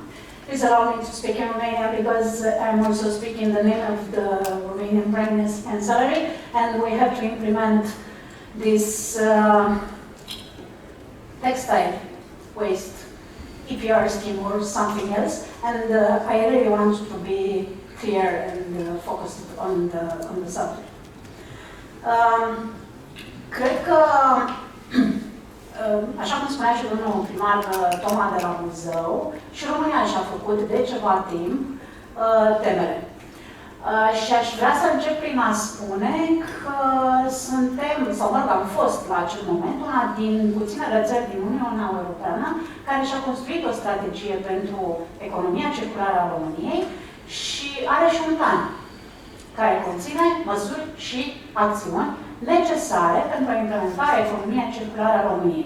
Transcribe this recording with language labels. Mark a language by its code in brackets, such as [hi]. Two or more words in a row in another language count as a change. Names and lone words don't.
[en] Please allow me to speak in Romania because I'm also speaking in the name of the Romanian Prime Minister's Chancellery, and we have to implement this textile waste EPR scheme or something else, and I really want to be clear and focused on the subject. [ro] Cred că, așa cum spunea și domnul primar Toma de la Buzău, și România și-a făcut de ceva timp temele. Și aș vrea să încep prin a spune că suntem, sau mă rog, am fost la acel moment una din puținele țări din Uniunea Europeană care și-a construit o strategie pentru economia circulară a României și are și un plan care conține măsuri și acțiuni necesare pentru a implementa economia circulară a României.